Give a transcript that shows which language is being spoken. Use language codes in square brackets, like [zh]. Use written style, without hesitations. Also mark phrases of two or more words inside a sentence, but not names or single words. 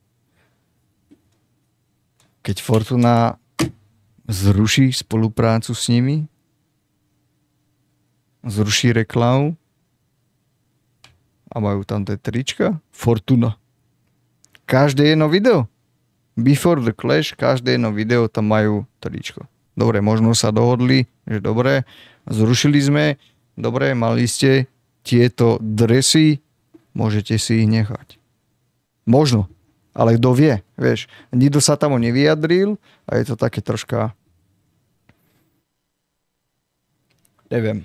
[sk] Keď Fortuna zruší spoluprácu s nimi, zruší reklamu a majú tam tie trička, Fortuna. Každé jedno video. Before the Clash, každé jedno video tam majú tričko. Dobre, možno sa dohodli, že dobre, zrušili sme, dobre, mali ste tieto dresy, môžete si ich nechať. Možno. Ale kto vie, vieš. Nikto sa tam nevyjadril a je to také troška neviem.